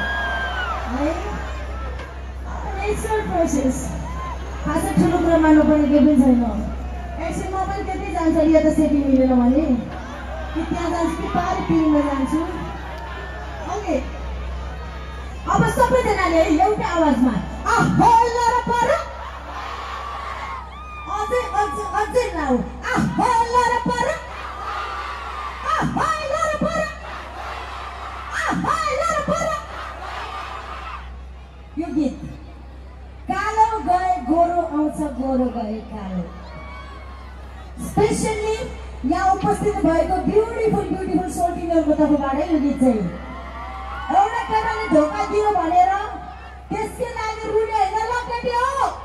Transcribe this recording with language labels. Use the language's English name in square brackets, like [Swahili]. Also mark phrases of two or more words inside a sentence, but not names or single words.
[English] natural process [Nepali] खासै ठुलो कुरा मान्नुपर्ने केही पनि छैन एकछिन म पनि त्यति जान्छ या त सेटिङ मिलेन भने कि त्यहाँ जान्छु कि पारि पिङमा जान्छु ओके अब सबैजनाले एउटै आवाजमा आहो लर पर अझै लाउ आहो लर पर आहो लर पर आहो लर पर यो गीत कालो गए गोरो आउँछ गोरो गए कालो स्पेशली यहाँ उपस्थित भएको ब्युटिफुल सोल्टिङहरूको तर्फबाट यो गीत चाहिँ एउटा केटाले धोका दियो भनेर त्यसकै लागि रुने होइन ल केटी हो